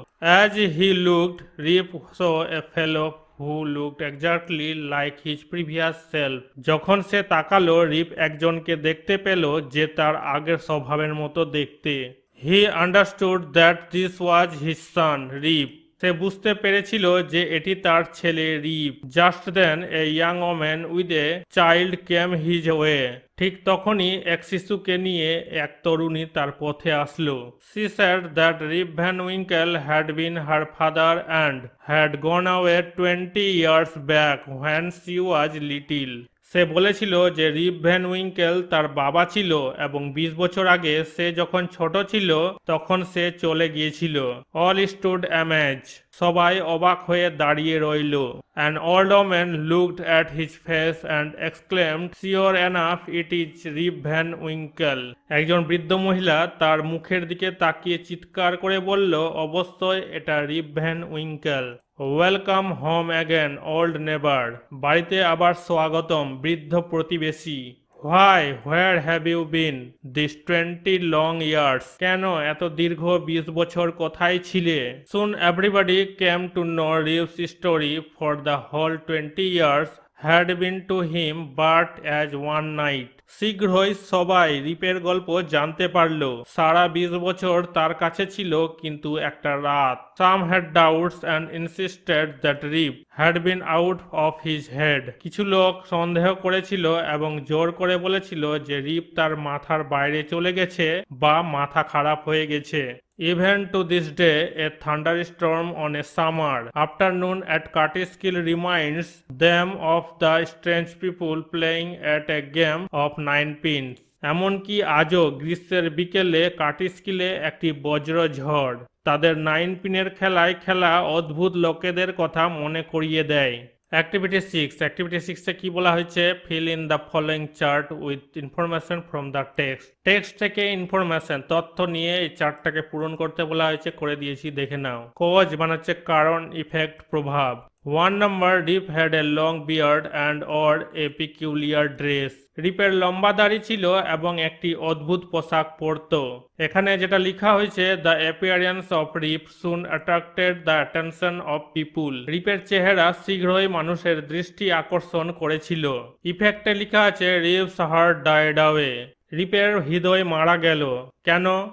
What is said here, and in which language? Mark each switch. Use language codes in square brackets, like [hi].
[en] as he looked Rip saw a fellow who looked exactly like his previous self, [bn] যখন সে তাকালো রিপ একজনকে দেখতে পেল যে তার আগের স্বভাবের মতো দেখতে। [en] He understood that this was his son Rip, [bn] সে বুঝতে পেরেছিল যে এটি তার ছেলে রিপ। [en] Just then a young woman with a child came his way. [bn] ঠিক তখনই এক শিশুকে নিয়ে এক তরুণী তার পথে আসলো। [en] She said that Rip Van Winkle had been her father and had gone away 20 years back when she was little. [bn] সে বলেছিল যে রিপ ভ্যান উইঙ্কেল তার বাবা ছিল এবং 20 বছর আগে সে যখন ছোট ছিল তখন সে চলে গিয়েছিল। [en] All stood amaze. [bn] সবাই অবাক হয়ে দাঁড়িয়ে রইল। [en] An old woman looked at his face and exclaimed, "Sure enough, it is Rip Van Winkle." [bn] একজন বৃদ্ধ মহিলা তার মুখের দিকে তাকিয়ে চিৎকার করে বলল, অবশ্যই এটা রিপ Van Winkle. [en] Welcome home again old neighbour. [bn] বাড়িতে আবার স্বাগতম বৃদ্ধ প্রতিবেশী। [en] Where have you been this 20 long years? [bn] কেন এত দীর্ঘ 20 বছর কোথায় ছিলে? [en] Soon everybody came to know Rip's story for the whole 20 years had been to him but as one night. [bn] শীঘ্রই সবাই রিপের গল্প জানতে পারল। সারা 20 বছর তার কাছে ছিল কিন্তু একটা রাত। [en] Some had doubts and insisted that Rip had been out of his head. [bn] কিছু লোক সন্দেহ করেছিল এবং জোর করে বলেছিল যে রিপ তার মাথার বাইরে চলে গেছে বা মাথা খারাপ হয়ে গেছে। [en] Even to this day, a thunderstorm on a summer afternoon at Cartiskill reminds them of the strange people playing at a game of 9 pins. [bn] এমনকি আজও গ্রীষ্মের বিকেলে কাটিস্কিলে একটি বজ্র ঝড় তাদের 9 পিনের খেলায় খেলা অদ্ভুত লোকেদের কথা মনে করিয়ে দেয়। অ্যাক্টিভিটি 6 অ্যাক্টিভিটি 6 এ কি বলা হয়েছে? [en] fill in the following chart with information from the text [bn] থেকে ইনফরমেশন তথ্য নিয়ে এই চার্টটাকে পূরণ করতে বলা হয়েছে, করে দিয়েছি, দেখে নাও। কজ বানাচ্ছে কারণ, ইফেক্ট, প্রভাব। [en] 1 number, Rip had a long beard and wore a peculiar dress. [bn] রিপের লম্বা দাড়ি ছিল এবং একটি অদ্ভুত পোশাক পরত। এখানে যেটা লেখা হয়েছে, [en] The appearance of Rip soon attracted the attention of people. [bn] রিপের চেহারা শীঘ্রই মানুষের দৃষ্টি আকর্ষণ করেছিল। ইফেক্টে লেখা আছে, [en] Rip's heart died away. [bn] রিপের হৃদয় মারা গেল। কেন?